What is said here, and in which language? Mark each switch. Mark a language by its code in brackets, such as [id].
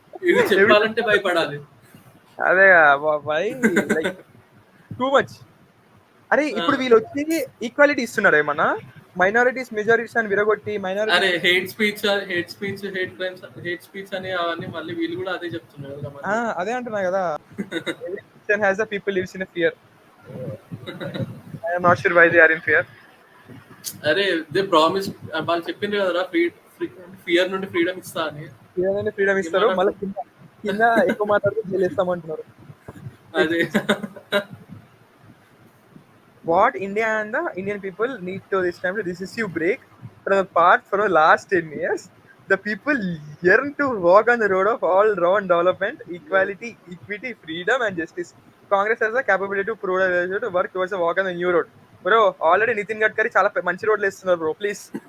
[te] ఇది చెప్పాలంటే భయపడాలి. అదే బాయ్, లైక్ టూ మచ్. అరే ఇప్పుడు వీళ్ళు వచ్చి ఈక్వాలిటీ ఇస్తున్నారు ఏమన్నా, మైనారిటీస్ మెజారిటీస్ అని విరగొట్టి మైనారిటీ. అరే hate speech hate crimes, hate speech అని అవన్నీ మళ్ళీ వీళ్ళు కూడా అదే చెప్తున్నారు కదా. అదే అంటున్నా కదా, [en] every section has the people lives in a fear. I am not sure why they are in fear. [te] అరే [en] the promise, [te] వాళ్ళు చెప్పింది కదరా, ఫియర్ నుండి ఫ్రీడమ్ ఇస్తా అని. ఫ్రీడమ్ ఇస్తారు, మళ్ళీ కింద ఎక్కువ మాట్లాడితే జైలు ఇస్తామంటున్నారు. అదే [en] what India and the Indian people need to this time to decisive break from the path for the last 10 years. The people yearn to walk on the road of all round development, equality, equity, freedom and justice. Congress has the capability to prove to work towards a walk on the new road. Bro, already [te] Nitin Gadkari చాలా మంచి రోడ్లు వేస్తున్నారు bro, please.